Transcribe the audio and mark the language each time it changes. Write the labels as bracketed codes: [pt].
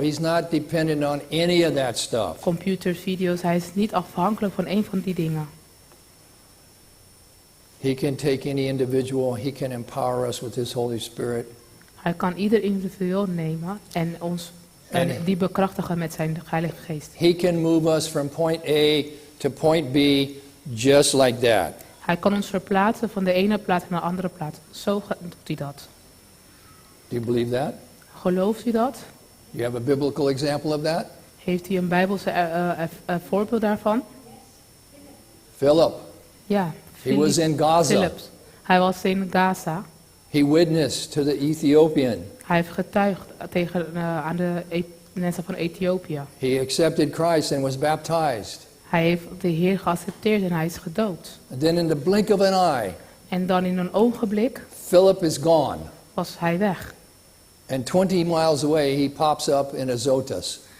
[en] He's not dependent on any of that stuff. Computers, video's. [nl] Hij is niet afhankelijk van een van die dingen. [en] He can take any individual, he can empower us with his Holy Spirit. [nl] Hij kan ieder individueel nemen en ons En- die bekrachtigen met zijn Heilige Geest. [en] He can move us from point A to point B just like that. [nl] Hij kan ons verplaatsen van de ene plaats naar de andere plaats. Zo doet hij dat. [en] Do you believe that? [nl] Gelooft u dat? [en] You have a biblical example of that? [nl] Heeft u een Bijbelse voorbeeld daarvan? [en] Philip. [nl] Ja. [en] He was in Gaza. [nl] Philips. Hij was in Gaza. [en] He witnessed to the Ethiopian. [nl] Hij heeft getuigd aan de mensen van Ethiopië. [en] He accepted Christ and was baptized. [nl] Hij heeft de Heer geaccepteerd en hij is gedood. [en] And then in the blink of an eye, [nl] En dan in een ogenblik [en] Philip is gone. [nl] was hij weg. [en] And 20 miles away, he pops up in Azotus.